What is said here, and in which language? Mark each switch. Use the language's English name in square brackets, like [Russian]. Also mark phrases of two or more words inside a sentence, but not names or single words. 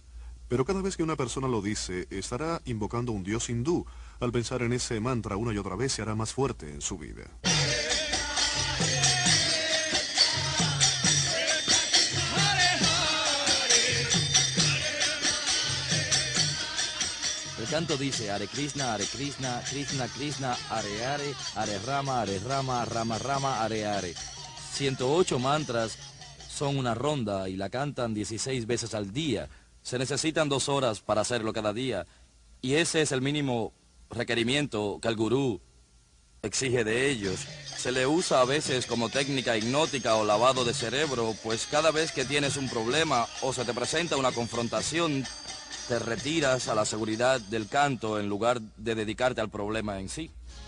[Spanish] Pero cada vez que una persona lo dice, estará invocando un dios hindú. Al pensar en ese mantra una y otra vez, se hará más fuerte en su vida. El canto dice, [Sanskrit] Hare Krishna, Krishna Krishna, Hare Hare, Hare Rama, Rama Rama, Hare Hare. [Spanish] 108 mantras son una ronda y la cantan 16 veces al día. Se necesitan 2 horas para hacerlo cada día. Y ese es el mínimo requerimiento que el gurú exige de ellos. Se le usa a veces como técnica hipnótica o lavado de cerebro, pues cada vez que tienes un problema o se te presenta una confrontación, te retiras a la seguridad del canto en lugar de dedicarte al problema en sí.